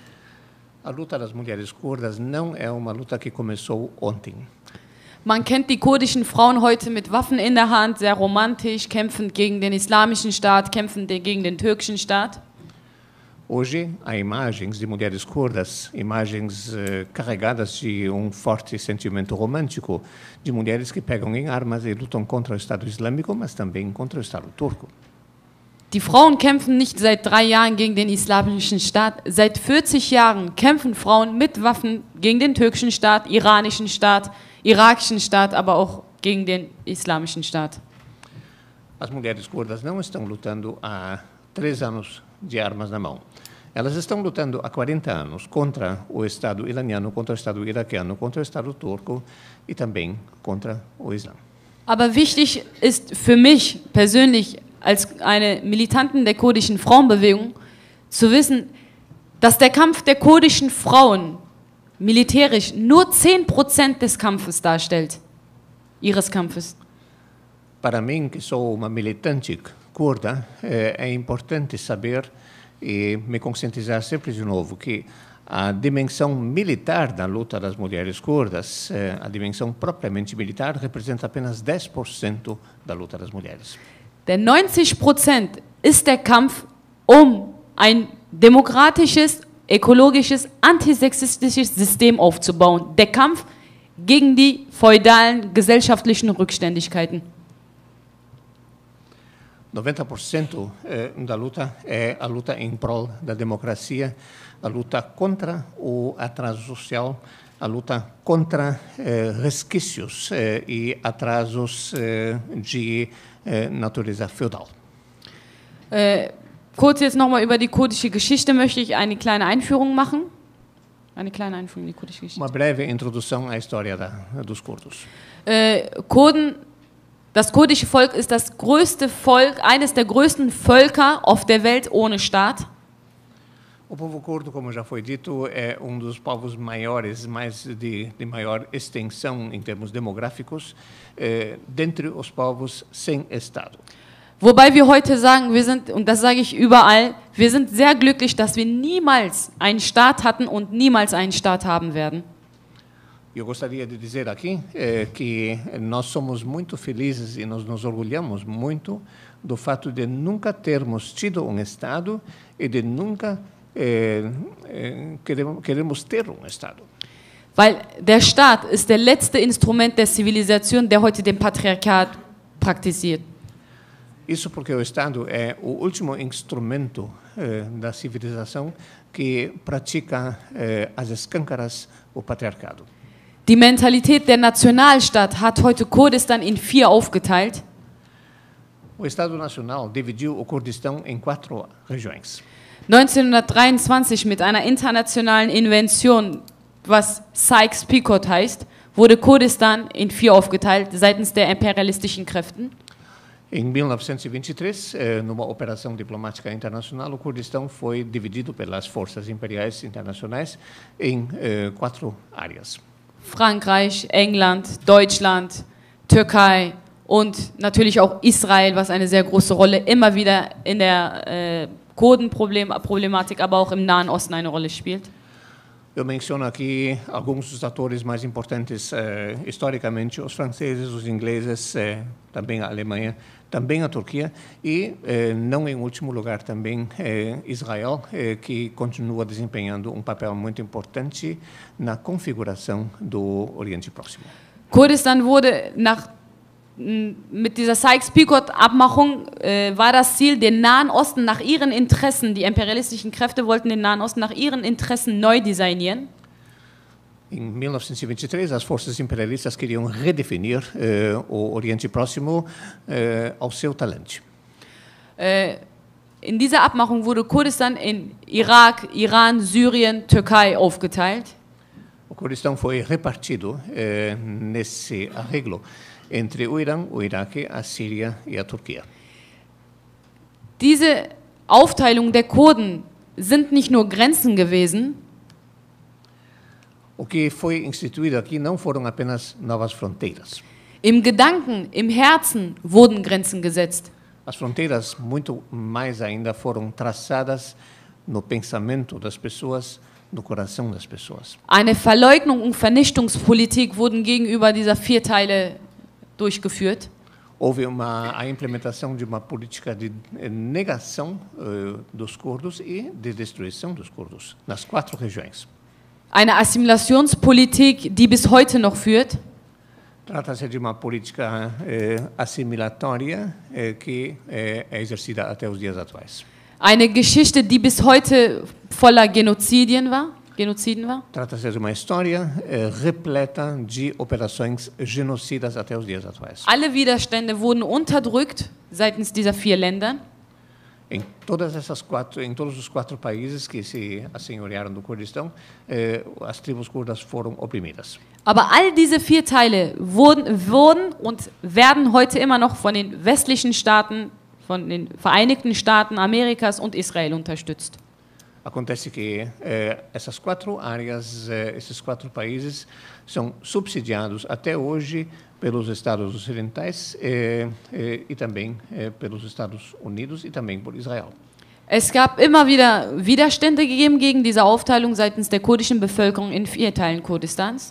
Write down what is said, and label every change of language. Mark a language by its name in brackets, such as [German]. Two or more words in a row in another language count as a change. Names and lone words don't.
[Portuguese] A luta das mulheres curdas não é uma luta que começou ontem. [German] Man kennt die kurdischen Frauen heute mit Waffen in der Hand, sehr romantisch, kämpfend gegen den islamischen Staat, kämpfend gegen den türkischen Staat. [Portuguese] Hoje, há imagens de mulheres curdas, imagens carregadas de forte sentimento romântico, de mulheres que pegam em armas e lutam contra o Estado Islâmico, mas também contra o Estado Turco. [German] Die Frauen kämpfen nicht seit 3 Jahren gegen den islamischen Staat. Seit 40 Jahren kämpfen Frauen mit Waffen gegen den türkischen Staat, iranischen Staat, irakischen Staat, aber auch gegen den islamischen Staat. [Portuguese] As mulheres curdas não estão lutando há 3 anos de armas na mão. Elas estão lutando há 40 anos contra o Estado iraniano, contra o Estado iraquiano, contra o Estado turco e também contra o Islã. [German] Aber wichtig ist für mich persönlich als eine Militantin der kurdischen Frauenbewegung zu wissen, dass der Kampf der kurdischen Frauen militärisch nur 10% des Kampfes darstellt, ihres Kampfes. [Portuguese] Para mim, que sou uma militante curda, é importante saber e me conscientizar sempre de novo que a dimensão militar da luta das mulheres curdas, a dimensão propriamente militar, representa apenas 10% da luta das mulheres. [German] Der 90% ist der Kampf um ein demokratisches, ökologisches, antisexistisches System aufzubauen. Der Kampf gegen die feudalen gesellschaftlichen Rückständigkeiten. [Portuguese] 90% da luta é a luta em prol da democracia, a luta contra o atraso social, a luta contra resquícios e atrasos de Natureza feudal. [German] Kurz jetzt nochmal über die kurdische Geschichte möchte ich eine kleine Einführung machen. Eine kleine Einführung in die kurdische Geschichte. [Portuguese] Uma breve introdução à história dos curdos. [German] Das kurdische Volk ist das größte Volk, eines der größten Völker auf der Welt ohne Staat. [Portuguese] O povo curdo, como já foi dito, é dos povos maiores, de maior extensão em termos demográficos, dentre os povos sem Estado. [German] Wobei wir heute sagen, und das sage ich überall, wir sind sehr glücklich, dass wir niemals einen Staat hatten und niemals einen Staat haben werden. [Portuguese] Eu gostaria de dizer aqui que nós somos muito felizes e nós nos orgulhamos muito do fato de nunca termos tido Estado e de nunca queremos ter Estado. [German] Weil der Staat ist der letzte Instrument der Zivilisation, der heute den Patriarchat praktiziert. [Portuguese] Isso porque o Estado é o último instrumento da civilização que pratica às escâncaras o patriarcado. [German] Die Mentalität der Nationalstaat hat heute Kurdistan in 4 aufgeteilt. [Portuguese] O Estado Nacional dividiu o Kurdistão em 4 regiões. [German] 1923 mit einer internationalen Invention, was Sykes-Picot heißt, wurde Kurdistan in 4 aufgeteilt seitens der imperialistischen Kräften. [Portuguese] Em 1923, numa operação diplomática internacional, o Kurdistão foi dividido pelas forças imperiais internacionais em 4 áreas. [German] Frankreich, England, Deutschland, Türkei und natürlich auch Israel, was eine sehr große Rolle immer wieder in der Kurdenproblematik, aber auch im Nahen Osten eine Rolle spielt. [Portuguese] Eu menciono aqui alguns dos atores mais importantes historicamente, os franceses, os ingleses, também a Alemanha, também a Turquia e, não em último lugar, também Israel, que continua desempenhando papel muito importante na configuração do Oriente Próximo. [German] Kurdistan wurde mit dieser Sykes-Picot-Abmachung war das Ziel, den Nahen Osten nach ihren Interessen, die imperialistischen Kräfte wollten den Nahen Osten nach ihren Interessen neu designieren. [Portuguese] Em 1923, as forças imperialistas queriam redefinir o Oriente Próximo ao seu talento. [German] In dieser Abmachung wurde Kurdistan in Irak, Iran, Syrien, Türkei aufgeteilt. [Portuguese] O Kurdistão foi repartido nesse arreglo entre o Irã, o Iraque, a Síria e a Turquia. [German] Diese Aufteilung der Kurden sind nicht nur Grenzen gewesen, [Portuguese] O que foi instituído aqui não foram apenas novas fronteiras. [German] im Gedanken, im Herzen wurden Grenzen gesetzt. [Portuguese] As fronteiras, muito mais ainda, foram traçadas no pensamento das pessoas, no coração das pessoas. [German] Eine Verleugnung und Vernichtungspolitik wurden gegenüber dieser vier Teile durchgeführt. [Portuguese] Houve a implementação de uma política de negação dos curdos e de destruição dos curdos nas 4 regiões. [German] Eine Assimilationspolitik, die bis heute noch führt. [Portuguese] Trata-se de uma política assimilatória que é exercida até os dias atuais. [German] Eine Geschichte, die bis heute voller Genoziden war. [Portuguese] Trata-se de uma história repleta de operações genocidas até os dias atuais. [German] Alle Widerstände wurden unterdrückt seitens dieser 4 Länder. [Portuguese] Em todos os 4 países que se assenhorearam do Kurdistão, as tribos curdas foram oprimidas. [German] Aber all diese 4 Teile wurden und werden heute immer noch von den westlichen Staaten, von den Vereinigten Staaten Amerikas und Israel unterstützt. [Portuguese] Acontece que essas 4 áreas, esses 4 países, são subsidiados até hoje pelos Estados Ocidentais e também pelos Estados Unidos e também por Israel. [German] Es gab immer wieder Widerstände gegeben gegen diese Aufteilung seitens der kurdischen Bevölkerung in 4 Teilen Kurdistans.